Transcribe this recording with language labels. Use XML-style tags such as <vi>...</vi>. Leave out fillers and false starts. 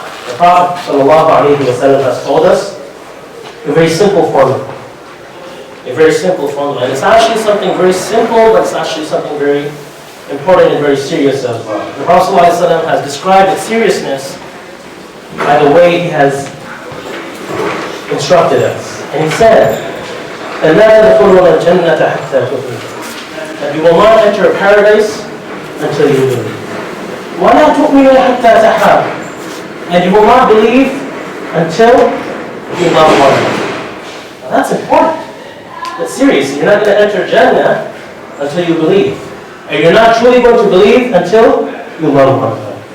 <en>The Prophet ﷺ has told us a very simple formula. A very simple formula. And it's actually something very simple, but it's actually something very important and very serious as well. The Prophet ﷺ has described its seriousness by the way he has instructed us. And he said,</en> <ar>"أَلَّا تَدْخُلُونَ الْجَنَّةَ حَتَّى تُؤْمِنُوا."</ar> <en>That you will not enter paradise until you believe.</en> <ar>وَلَا تُؤْمِنُوا حَتَّى تَحَابُوا.</ar> <en>And you will not believe until you love one another. Now that's important. That's serious. You're not going to enter Jannah until you believe. And you're not truly going to believe until you love one another.</en>